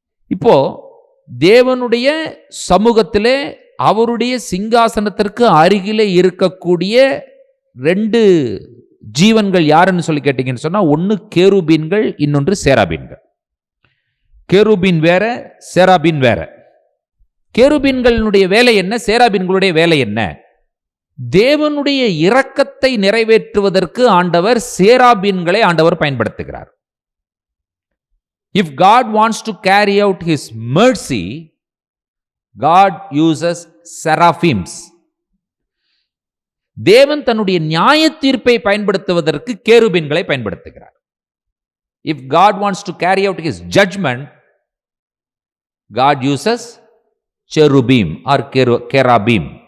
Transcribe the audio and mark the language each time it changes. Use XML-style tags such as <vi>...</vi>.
<ta>இப்போ தேவனுடைய சமூகத்திலே அவருடைய சிங்காசனத்திற்கு அருகிலே இருக்கக்கூடிய 2 ஜீவன்கள் யாருன்னு சொல்லி கேட்டீங்கன்னு சொன்னா, ஒன்னு கேருபீன்கள், இன்னொன்று சேராபீன்கள். கேருபீன் வேற, சேராபீன் வேற. கேருபீன்களுடைய வேலை என்ன, சேராபீன்களுடைய வேலை என்ன? தேவனுடைய இரக்கத்தை நிறைவேற்றுவதற்கு ஆண்டவர் சேராபீன்களை ஆண்டவர் பயன்படுத்துகிறார்.</ta> <en>If God wants to carry out his mercy, God uses seraphims.</en> <ta>தேவன் தன்னுடைய நியாய தீர்ப்பை பயன்படுத்துவதற்கு கேருபீன்களை பயன்படுத்துகிறார்.</ta> <en>If God wants to carry out his judgment, God uses cherubim or cherubim.</en>